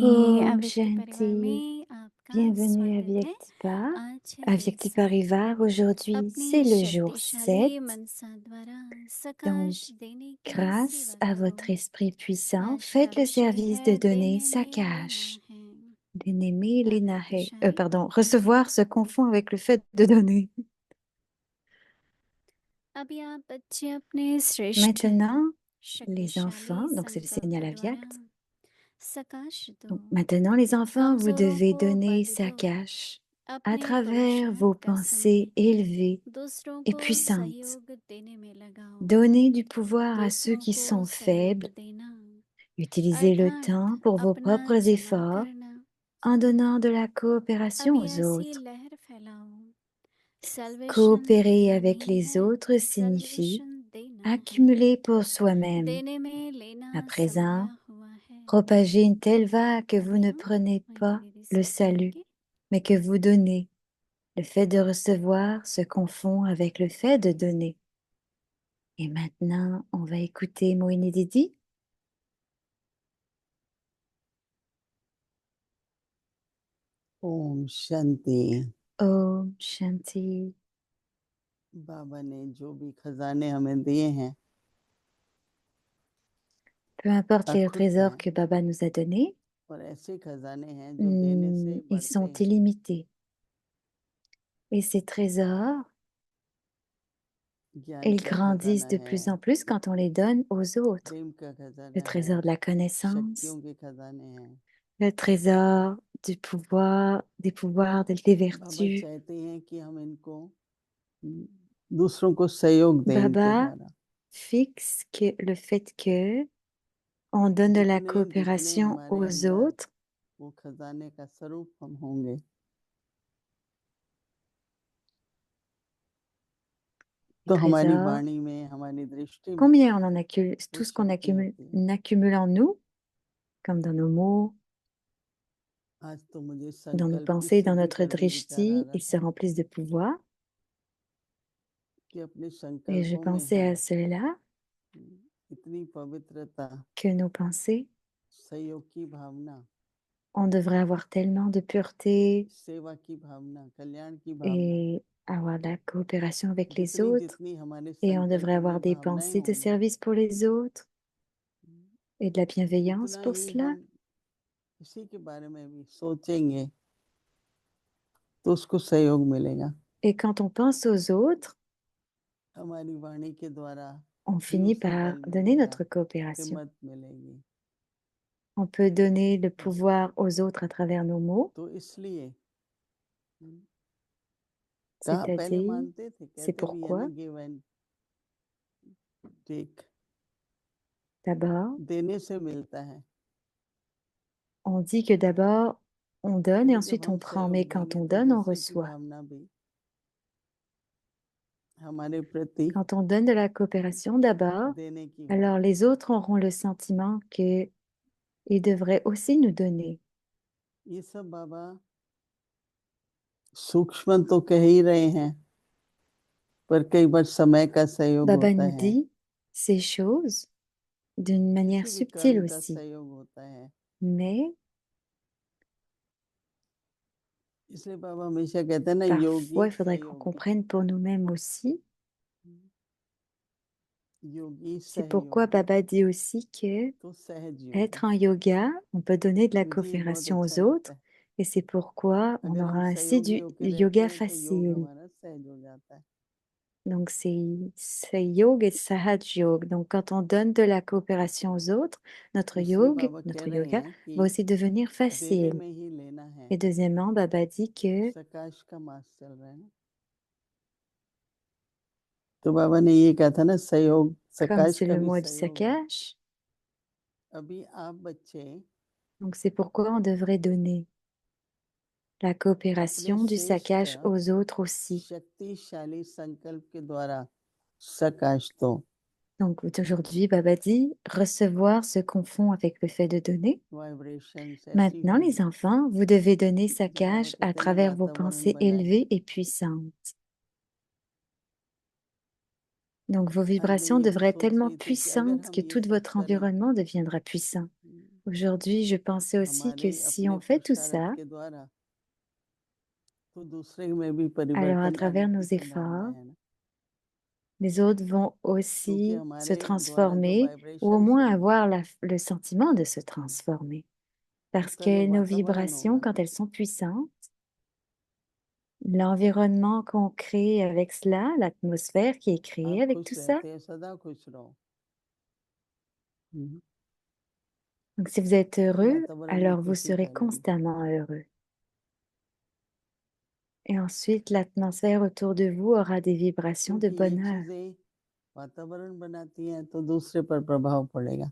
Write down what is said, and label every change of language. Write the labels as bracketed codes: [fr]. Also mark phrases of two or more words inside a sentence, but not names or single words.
[hi] Om अव्यक्ति परिवार Shanti. में आपका [fr] Bienvenue à [hi] स्वागत है। Vyaktipa. आज [fr] À [hi] है Vyakti संत Parivar. [fr] Aujourd'hui, c'est [hi] अपनी [fr] le jour 7. [hi] शक्तिशाली मनसा द्वारा [fr] Donc, [hi] सकाश देने की [fr] grâce [hi] सेवा [fr] à [hi] करो। [fr] votre esprit puissant, [hi] आज का [fr] faites le [hi] विषय [fr] service [hi] है [fr] de donner [hi] देने [fr] sa [hi] में [fr] cache. [hi] लेना है। [fr] D'aimer [hi] आधा [fr] l'inahe. [hi] विषय [fr] Pardon, recevoir se confond avec le fait de donner. [hi] अभी आप बच्चे अपने श्रेष्ठ [fr] Maintenant, les enfants, [hi] शक्तिशाली [fr] donc c'est le [hi] संकल्प [fr] signal [hi] द्वारा [fr] avyakt. [hi] सकाश दो। [fr] Donc maintenant, les enfants, vous [hi] कमजोरों [fr] devez [hi] को [fr] donner [hi] बल [fr] sa [hi] दो। [fr] cache. à [hi] अपने [fr] travers vos [hi] पुरुषार्थ का [fr] pensées [hi] समय [fr] élevées [hi] दूसरों [fr] et [hi] को [fr] puissantes. [hi] सहयोग देने में लगाओ। [fr] Donnez du pouvoir à ceux [hi] दूसरों [fr] qui [hi] को [fr] sont [hi] सहयोग [fr] faibles. [hi] देना [fr] Utilisez le [hi] अर्थात [fr] temps pour vos [hi] अपना [fr] propres [hi] चला [fr] efforts [hi] करना। [fr] en donnant de la coopération [hi] अभी [fr] aux [hi] ऐसी [fr] autres. [hi] लहर फैलाओ। Salvation [fr] Coopérer [hi] लेना [fr] avec [hi] नहीं [fr] les [hi] है, [fr] autres signifie [hi] salvation देना है। [fr] accumuler pour soi-même. [hi] देने में लेना [fr] À présent, [hi] समाया हुआ है। [fr] propagez une telle vague que vous [hi] अभी [fr] ne [hi] हम [fr] prenez pas [hi] मोहिनी दीदी [fr] le [hi] से [fr] salut, [hi] सुनेंगे। [fr] mais que vous donnez. Le fait de recevoir se confond avec le fait de donner. Et maintenant, on va écouter Moïni Didi. [hi] ओम शांति। ओम शांति. बाबा ने जो भी खजाने हमें दिए हैं [fr] Peu importe les [hi] अखुत [fr] trésors [hi] हैं [fr] que Baba nous a donnés, [hi] और ऐसे खजाने हैं जो देने से [fr] ils [hi] बढ़ते [fr] sont [hi] हैं। [fr] illimités. Et ces trésors, [hi] ज्ञान [fr] ils [hi] का खजाना [fr] grandissent de plus [hi] है, [fr] en plus quand on les donne aux autres. [hi] प्रेम का [fr] Le [hi] खजाना है, [fr] trésor de la connaissance, [hi] शक्तियों के खजाने हैं। [fr] le trésor du pouvoir, des pouvoirs, des [hi] बाबा [fr] vertus. [hi] चाहते हैं कि हम इनको दूसरों को सहयोग दें इनके [fr] Baba [hi] द्वारा। [fr] fixe que le fait que on donne de la [hi] जितने जितने [fr] coopération [hi] हमारे [fr] aux [hi] अंदर [fr] autres, [hi] वो खजाने का स्वरूप हम होंगे, तो [fr] les [hi] हमारी [fr] trésors, [hi] वाणी में, हमारी दृष्टि में [fr] combien on en accumule, [hi] वो [fr] tout ce qu'on [hi] शक्ति [fr] accumule, [hi] होती है। [fr] accumule en nous, comme dans nos mots, [hi] आज तो मुझे [fr] dans nos [hi] संकल्प की [fr] pensées, dans [hi] सिद्धि [fr] notre [hi] पर भी विचार आ [fr] drishti, [hi] रहा [fr] ils se [hi] था [fr] remplissent de pouvoir. [hi] कि अपने [fr] Et je [hi] संकल्पों में [fr] pensais [hi] हम [fr] à cela, [hi] इतनी पवित्रता, [fr] que nos pensées, [hi] सहयोग की भावना, [fr] on devrait avoir tellement de pureté [hi] सेवा की भावना, कल्याण की भावना, [fr] et avoir de la coopération avec les [hi] जितनी [fr] autres. [hi] जितनी हमारे [fr] Et on devrait [hi] संकल्पों [fr] avoir [hi] में [fr] des [hi] भावनाएं [fr] pensées de [hi] होंगी, [fr] service pour les autres et de la bienveillance [hi] उतना [fr] pour [hi] ही [fr] cela. [hi] हम इसी के बारे में भी सोचेंगे तो उसको सहयोग मिलेगा। [fr] Et quand on pense aux autres, [hi] हमारी वाणी के द्वारा [fr] on [hi] भी [fr] finit [hi] उसे [fr] par [hi] बल [fr] donner [hi] मिलेगा, [fr] notre coopération. [hi] हिम्मत मिलेगी। [fr] On peut donner le pouvoir aux autres à travers nos mots, [hi] तो इसलिए कहा पहले [fr] c'est-à-dire, [hi] मानते थे, [fr] c'est [hi] कहते भी है ना, [fr] pourquoi, [en] give and take, [fr] d'abord, [hi] देने से मिलता है। [fr] on dit que d'abord, on donne et [hi] क्योंकि जब [fr] ensuite on [hi] हम [fr] prend, mais [hi] सहयोग [fr] quand [hi] देंगे [fr] on [hi] तो [fr] donne, on [hi] दूसरे की [fr] reçoit. [hi] भावना भी हमारे प्रति [fr] Quand on donne de la coopération d'abord, [hi] देने की [fr] alors [hi] होगी। [fr] les autres auront le sentiment qu'ils devraient aussi nous donner. [hi] ये सब बाबा सूक्ष्म तो कह ही रहे हैं, पर कई बार समय का सहयोग [fr] Baba [hi] होता [fr] nous [hi] है, [fr] dit ces choses d'une manière [hi] किसी भी [fr] subtile [hi] कर्म का [fr] aussi, [hi] सहयोग होता है। [fr] mais [hi] इसलिए बाबा हमेशा कहते हैं ना, [fr] parfois [hi] योगी [fr] il faudrait qu'on [hi] सहयोग, [fr] comprenne pour nous-mêmes aussi. [hi] योगी [fr] C'est pourquoi [hi] सहयोग [fr] Baba dit aussi que [hi] तो सहज योग। [fr] être en yoga, on peut donner de la [hi] मुझे ये बहुत [fr] coopération [hi] अच्छा [fr] aux [hi] लगता [fr] autres [hi] है, [fr] et c'est pourquoi on [hi] अगर [fr] aura [hi] हम [fr] ainsi [hi] सहयोगी [fr] du [hi] होके रहते [fr] yoga [hi] हैं तो योग [fr] facile. [hi] हमारा सहज हो जाता है। [fr] Donc c'est yoga et [hi] सहज योग. [fr] Donc quand on donne de la coopération aux autres, notre [hi] इसलिए [fr] yoga, [hi] बाबा कह [fr] notre [hi] रहे [fr] yoga [hi] हैं [fr] va [hi] कि [fr] aussi devenir [hi] देने [fr] facile. [hi] में ही लेना है। [fr] Et deuxièmement, Baba dit que [hi] सकाश का मास चल रहा है ना, तो बाबा ने ये कहा था ना, सहयोग, [fr] comme [hi] सकाश [fr] c'est [hi] का [fr] le [hi] भी [fr] mois du [hi] सहयोग है। [fr] Sakash, [hi] अभी आप बच्चे [fr] donc c'est pourquoi on devrait donner la [hi] अपने [fr] coopération du [hi] श्रेष्ठ [fr] Sakash aux autres aussi. [hi] शक्तिशाली संकल्प के द्वारा सकाश दो। [fr] Donc aujourd'hui, Baba dit, recevoir se confond avec le fait de donner. [hi] वाइब्रेशंस ऐसी [fr] Maintenant, [hi] होंगी, [fr] les enfants, vous devez donner [hi] जब बाबा [fr] Sakash à [hi] कहते हैं ना [fr] travers vos [hi] वातावरण [fr] pensées [hi] बनाए, [fr] élevées et puissantes. Donc vos [hi] आज मैं [fr] vibrations [hi] यही [fr] devraient être [hi] सोच [fr] tellement [hi] रही थी कि अगर [fr] puissantes [hi] हम [fr] que [hi] ये [fr] tout [hi] सब [fr] votre [hi] करें, [fr] environnement deviendra puissant. Aujourd'hui, je pensais aussi que [hi] हमारे [fr] si [hi] अपने [fr] on fait tout [hi] पुरुषार्थ [fr] ça, [hi] के द्वारा, तो दूसरे में भी [fr] alors à [hi] परिवर्तन आने [fr] travers nos [hi] की संभावना [fr] efforts, [hi] है ना, [fr] les autres vont [hi] क्योंकि [fr] aussi se [hi] हमारे द्वारा जो [fr] transformer ou au [hi] वाइब्रेशंस [fr] moins [hi] होंगी [fr] avoir le sentiment de se transformer. Parce [hi] उसका जो [fr] que nos [hi] वातावरण [fr] vibrations, [hi] होगा, [fr] quand elles sont puissantes, l'environnement qu'on crée avec cela, l'atmosphère qui est créée [hi] आप [fr] avec [hi] खुश [fr] tout ça. [hi] रहते हैं, सदा खुश रहो। [fr] Donc si vous êtes heureux, [hi] वातावरण में [fr] alors vous [hi] खुशी [fr] serez [hi] फैलेगी। [fr] constamment heureux. Et ensuite, l'atmosphère autour de vous aura des vibrations de [hi] क्योंकि ये [fr] bonheur. [hi] चीजें वातावरण बनाती हैं तो दूसरे पर प्रभाव पड़ेगा।